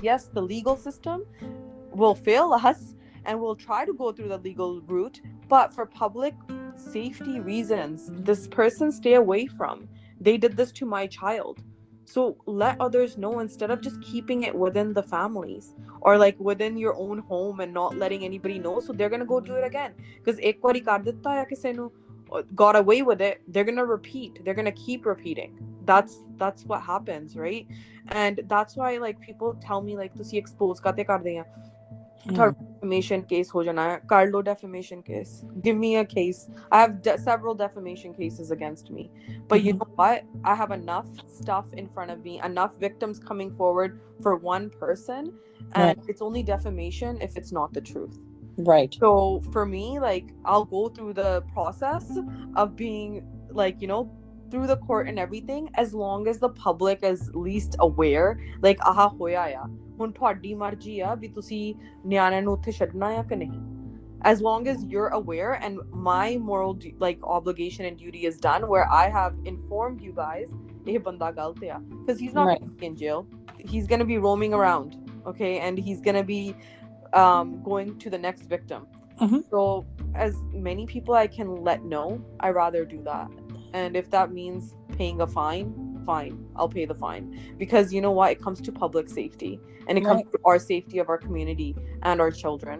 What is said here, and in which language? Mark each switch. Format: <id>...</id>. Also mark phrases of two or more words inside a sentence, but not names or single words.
<en>Yes, the legal system will fail us and we'll try to go through the legal route, but for public safety reasons, this person stay away from. They did this to my child. So let others know instead of just keeping it within the families or like within your own home and not letting anybody know. So they're going to go do it again. Because</en> <pa>ਇੱਕ ਵਾਰੀ ਕਰ ਦਿੱਤਾ ਆ ਕਿਸੇ ਨੂੰ</pa> <en>got away with it, they're going to repeat. They're going to keep repeating. That's what happens, right? And that's why like people tell me like</en> <pa>ਤੁਸੀਂ expose ਕੇਤੇ ਕਰ ਦੇ ਹੈਂ.</pa> <en>Defamation case</en> <pa>ਹੋ ਜਾਣਾ ਹੈ, ਕਰ ਲੋ</pa> <en>defamation case, give me a case. I have several defamation cases against me, but you know what, I have enough stuff in front of me, enough victims coming forward for one person, and it's only defamation if it's not the truth, right? So for me, like, I'll go through the process of being like, you know, through the court and everything, as long as the public is least aware, like,</en> <pa>ਆਹ ਹੋਇਆ ਆ, ਹੁਣ ਤੁਹਾਡੀ ਮਰਜ਼ੀ ਆ ਵੀ ਤੁਸੀਂ ਨਿਆਣਿਆਂ ਨੂੰ ਉੱਥੇ ਛੱਡਣਾ ਆ ਕਿ ਨਹੀਂ.</pa> <en>As long as you're aware and my moral like obligation and duty is done, where I have informed you guys,</en> <pa>ਇਹ ਬੰਦਾ ਗਲਤ ਆ,</pa> <en>because he's not going to be in jail, he's going to be roaming around, okay, and he's going to be going to the next victim. So as many people I can let know, I rather do that. And if that means paying a fine, I'll pay the fine, because you know what, it comes to public safety and it comes to our safety of our community and our children.</en>